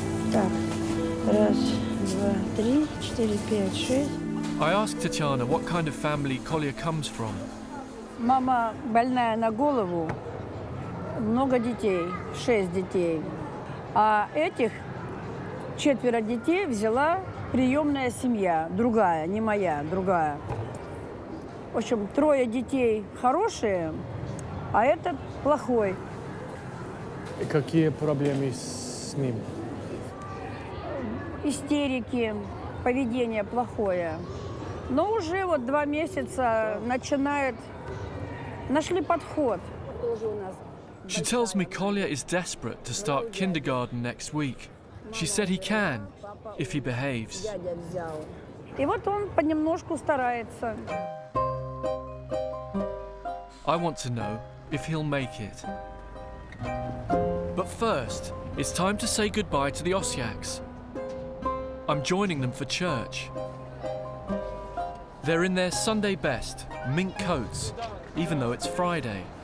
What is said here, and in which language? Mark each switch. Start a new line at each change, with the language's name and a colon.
Russian: Так, раз, два, три, четыре, пять, шесть.
English: I asked Tatiana what kind of family Kolya comes from.
Russian: Мама больная на голову, много детей, 6 детей. А этих 4 детей взяла приемная семья, другая, не моя, другая. В общем, 3 детей хорошие, а этот плохой. Какие проблемы с ним? Истерики, поведение плохое. Но уже вот 2 месяца начинает, нашли подход.
English: She tells me Kolya is desperate to start kindergarten next week. She said he can, if he behaves.
Russian: И вот он понемножку старается.
English: I want to know if he'll make it. But first, it's time to say goodbye to the Osyaks. I'm joining them for church. They're in their Sunday best, mink coats, even though it's Friday.